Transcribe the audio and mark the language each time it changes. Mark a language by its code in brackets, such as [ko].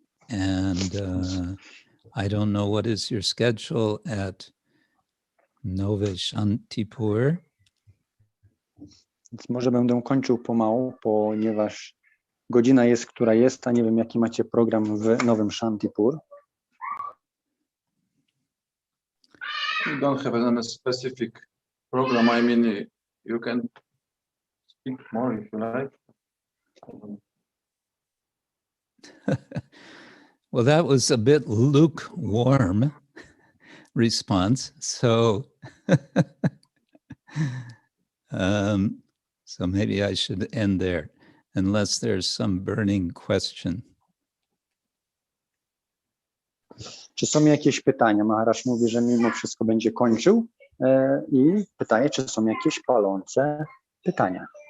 [en] And I don't know what is your schedule at Nowe Shantipur. [pl] Więc może będę kończył pomału, ponieważ godzina jest, która jest, a nie wiem, jaki macie program w Nowym Shantipur. [en] You don't have a specific program. I mean, you can speak more if you like. Well, that was a bit lukewarm response. So, so maybe I should end there, unless there's some burning question. [pl] Czy są jakieś pytania? Maharaj mówi, że mimo wszystko będzie kończył i pytaje, czy są jakieś palące pytania.